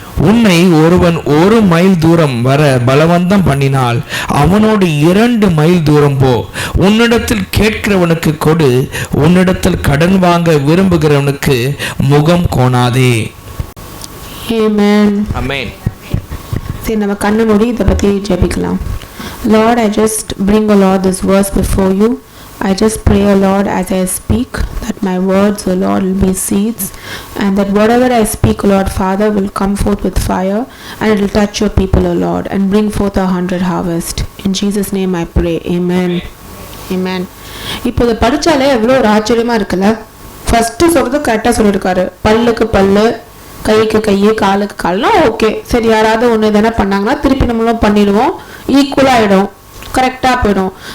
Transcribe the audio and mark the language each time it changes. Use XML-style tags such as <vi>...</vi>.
<ta>உன்னை ஒருவன் 1 மைல் தூரம் வர பலவந்தம் பண்ணினால் அவனோடு 2 மைல் தூரம் போ. உன்னிடத்தில் கேட்கிறவனுக்கு கொடு, உன்னிடத்தில் கடன் வாங்க விரும்புகிறவனுக்கு முகம் கோணாதே. ஆமென். ஆமென். சரி, நம்ம கண்ணு மூடி இதை பற்றி ஜெபிக்கலாம்.</ta> <en>Lord, I just bring, O Lord, this verse before you. I just pray, O Lord, as I speak, that my words, O Lord, will be seeds, and that whatever I speak, O Lord, Father, will come forth with fire, and it will touch your people, O Lord, and bring forth 100 harvest. In Jesus' name I pray. Amen. Amen.</en> <ta>இப்போ இதை படித்தாலே எவ்வளோ ஒரு ஆச்சரியமாக இருக்குல்ல. First சொல்கிறது கரெக்டாக சொல்லியிருக்காரு. பல்லுக்கு பல்லு, கைக்கு கை, காலுக்கு கால்னா ஓகே, சரி, யாராவது ஒன்று தானே பண்ணாங்கன்னா திருப்பி நம்மளும் பண்ணிடுவோம், ஈக்குவலாக ஆகிடும், கரெக்டாக போயிடும்.</ta>